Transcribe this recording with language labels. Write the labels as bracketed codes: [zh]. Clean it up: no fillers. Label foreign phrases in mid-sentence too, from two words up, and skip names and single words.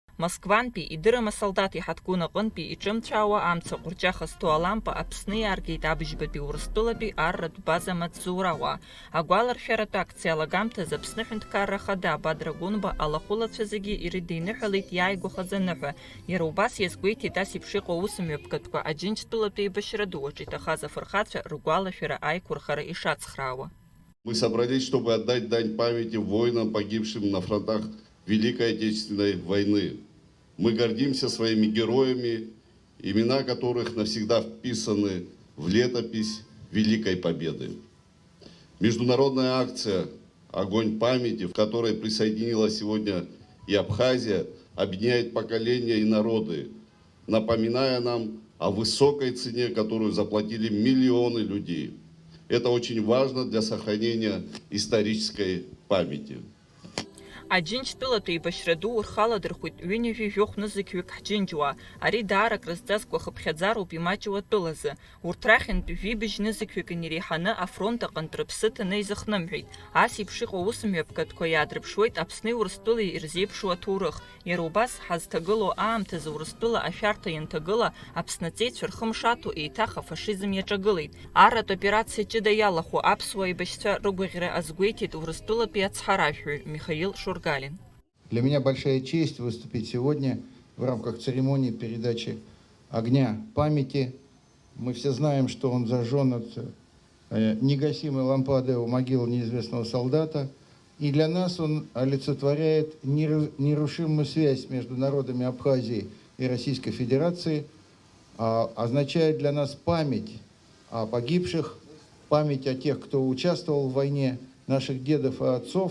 [ab] Москвантәи идырым асолдат иҳаҭгәын аҟынтәи иҿымцәаауа амца ҟәырҷаха зҭоу алампа Аԥсны иааргеит абыжьбатәи Урыстәылатәи арратә база маҵзуруауаа. Агәаларшәаратә акциа алагамҭаз Аԥсны Аҳәынҭқарра Ахада Бадра Гәынба алахәылацәа зегьы ирыдиныҳәалеит иааигәахаз аныҳәа. Иара убас иазгәеиҭеит ас еиԥш иҟоу аусмҩаԥгатәқәа Аџьынџьтәылатәи еибашьра ду аҿы иҭахаз афырхацәа ргәалашәара аиқәырхара ишацхраауа. [ru] Мы собрались, чтобы отдать дань памяти воинам, погибшим на фронтах Великой Отечественной войны. Мы гордимся своими героями, имена которых навсегда вписаны в летопись Великой Победы. Международная акция «Огонь памяти», в которой присоединилась сегодня и Абхазия, объединяет поколения и народы, напоминая нам о высокой цене, которую заплатили миллионы людей. Это очень важно для сохранения исторической памяти. [ab] Аџьынџьтәылатәи еибашьра ду урхаладырхәит ҩынҩажәи жәохә нызықьҩык ҳџьынџьуаа. Ари даара крызҵазкуа хыԥхьаӡароуп имаҷу атәылазы. Урҭ рахьынтә жәибжь нызықьҩык иреиҳаны афронт аҟынтә рыԥсы ҭаны изыхнымҳәеит. Ас еиԥш иҟоу усмҩаԥгатәқәа иаадырԥшуеит Аԥсни Урыстәылеи ирзеиԥшу аҭоурых. Иара убас ҳазҭагылоу аамҭазы Урыстәыла ашәарҭа ианҭагыла Аԥснаҵеицәа рхымшаҭо еиҭах афашизм иаҿагылеит. Арратә операциа ҷыда иалахәу аԥсуа еибашьцәа рыгәаӷьра азгәеиҭеит Урыстәылатәи ацҳаражәҳәаҩ Михаил Шургалин. [ru] Для меня большая честь выступить сегодня в рамках церемонии передачи огня памяти. Мы все знаем, что он зажжен от негасимой лампады у могилы неизвестного солдата. И для нас он олицетворяет нерушимую связь между народами Абхазии и Российской Федерации, означает для нас память о погибших, память о тех, кто участвовал в войне, наших дедов и отцов.